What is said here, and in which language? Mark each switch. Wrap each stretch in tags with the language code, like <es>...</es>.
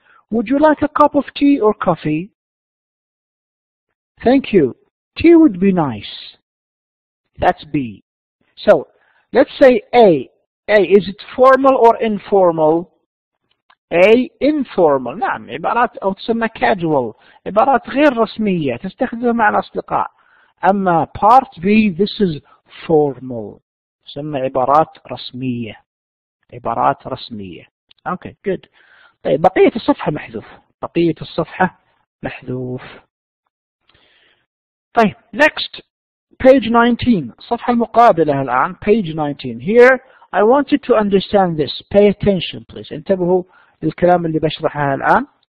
<en>Would you like a cup of tea or coffee? Thank you. Tea would be nice. That's B. So let's say A. A. Is it formal or informal? A. Informal.</en> <ar>نعم، عبارات أو تسمى casual، عبارات غير رسمية تستخدمها مع الأصدقاء. أما</ar> <en>part B this is formal،</en> <ar>تسمى عبارات رسمية، عبارات رسمية.</ar> <en>Okay, good.</en> <ar>طيب بقية الصفحة محذوف، بقية الصفحة محذوف.</ar> <en>طيب next page 19،</en> <ar>الصفحة المقابلة الآن</ar> <en>page 19. Here I want you to understand this. Pay attention please.</en> <ar>انتبهوا للكلام اللي بشرحه الآن.</ar>